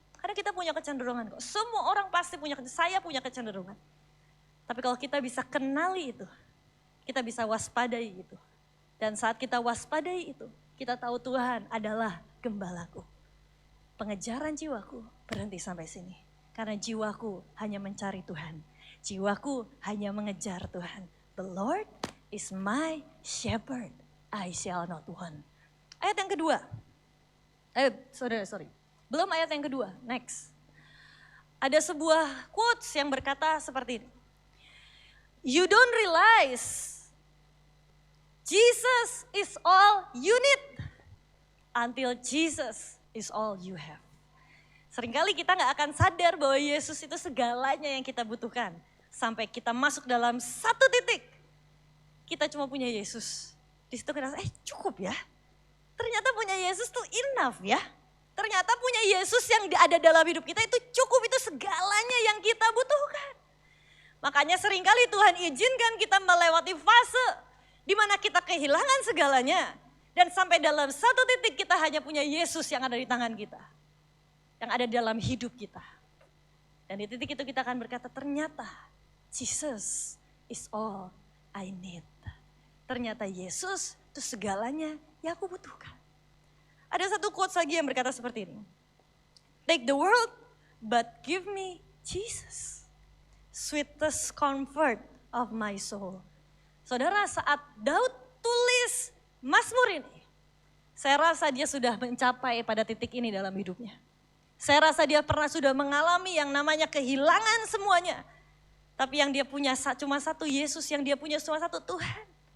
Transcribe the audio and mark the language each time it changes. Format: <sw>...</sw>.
<id>Karena kita punya kecenderungan kok. Semua orang pasti punya, saya punya kecenderungan. Tapi kalau kita bisa kenali itu, kita bisa waspadai itu. Dan saat kita waspadai itu, kita tahu Tuhan adalah gembalaku. Pengejaran jiwaku berhenti sampai sini. Karena jiwaku hanya mencari Tuhan. Jiwaku hanya mengejar Tuhan.</id> <en>The Lord is my shepherd, I shall not want.</en> <id>Ayat yang kedua.</id> <en>Sorry.</en> <id>Belum ayat yang kedua,</id> <en>next.</en> <id>Ada sebuah quotes yang berkata seperti ini.</id> <en>You don't realize Jesus is all you need until Jesus is all you have.</en> <id>Seringkali kita gak akan sadar bahwa Yesus itu segalanya yang kita butuhkan. Sampai kita masuk dalam satu titik. Kita cuma punya Yesus. Di situ kita rasa, cukup ya. Ternyata punya Yesus tuh</id> <en>enough</en> <id>ya. Ternyata punya Yesus yang ada dalam hidup kita itu cukup, itu segalanya yang kita butuhkan. Makanya seringkali Tuhan izinkan kita melewati fase di mana kita kehilangan segalanya. Dan sampai dalam satu titik kita hanya punya Yesus yang ada di tangan kita. Yang ada dalam hidup kita. Dan di titik itu kita akan berkata, ternyata</id> <en>Jesus is all I need.</en> <id>Ternyata Yesus itu segalanya yang aku butuhkan. Ada satu quotes lagi yang berkata seperti ini.</id> <en>Take the world, but give me Jesus. Sweetest comfort of my soul.</en> <id>Saudara, saat Daud tulis Mazmur ini, saya rasa dia sudah mencapai pada titik ini dalam hidupnya. Saya rasa dia pernah sudah mengalami yang namanya kehilangan semuanya. Tapi yang dia punya cuma satu Yesus, yang dia punya cuma satu Tuhan.</id>